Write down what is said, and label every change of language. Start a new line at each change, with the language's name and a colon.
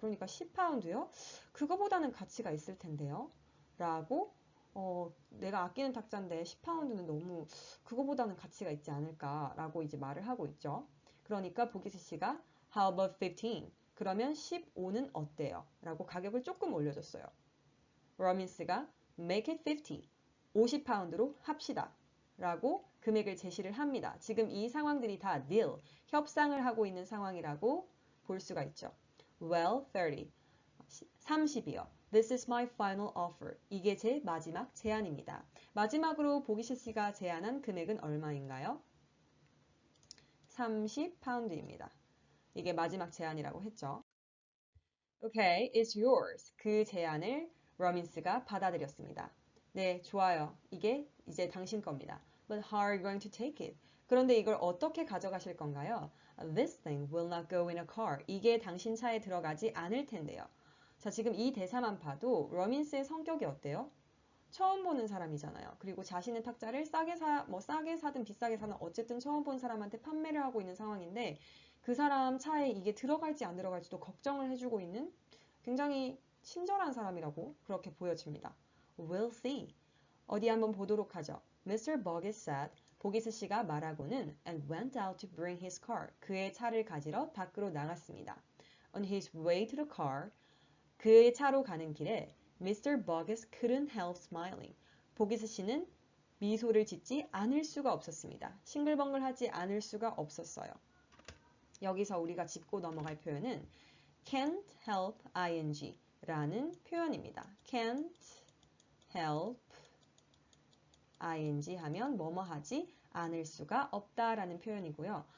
Korean: 그러니까 10파운드요? 그거보다는 가치가 있을 텐데요. 라고 내가 아끼는 탁자인데 10파운드는 너무 그거보다는 가치가 있지 않을까라고 이제 말을 하고 있죠. 그러니까 보기스 씨가
English: How about 15?
Korean: 그러면 15는 어때요? 라고 가격을 조금 올려줬어요.
English: 로민스가 Make it 50.
Korean: 50파운드로 합시다. 라고 금액을 제시를 합니다. 지금 이 상황들이 다 deal, 협상을 하고 있는 상황이라고 볼 수가 있죠.
English: Well, 30.
Korean: 30이요.
English: This is my final offer.
Korean: 이게 제 마지막 제안입니다. 마지막으로 보기시 씨가 제안한 금액은 얼마인가요? 30파운드입니다. 이게 마지막 제안이라고 했죠.
English: Okay, it's yours.
Korean: 그 제안을 러민스가 받아들였습니다. 네, 좋아요. 이게 이제 당신 겁니다.
English: But how are you going to take it?
Korean: 그런데 이걸 어떻게 가져가실 건가요?
English: This thing will not go in a car.
Korean: 이게 당신 차에 들어가지 않을 텐데요. 자, 지금 이 대사만 봐도 러민스의 성격이 어때요? 처음 보는 사람이잖아요. 그리고 자신의 탁자를 싸게 사든 비싸게 사든 어쨌든 처음 본 사람한테 판매를 하고 있는 상황인데 그 사람 차에 이게 들어갈지 안 들어갈지도 걱정을 해주고 있는 굉장히 친절한 사람이라고 그렇게 보여집니다.
English: We'll see.
Korean: 어디 한번 보도록 하죠. Mr.
English: Boggess said,
Korean: 보기스 씨가 말하고는
English: and went out to bring his car.
Korean: 그의 차를 가지러 밖으로 나갔습니다.
English: On his way to the car,
Korean: 그의 차로 가는 길에
English: Mr. Boggess couldn't help smiling.
Korean: 보기스 씨는 미소를 짓지 않을 수가 없었습니다. 싱글벙글하지 않을 수가 없었어요. 여기서 우리가 짚고 넘어갈 표현은 can't help ing 라는 표현입니다. can't help ing 하면 뭐뭐 하지 않을 수가 없다라는 표현이고요.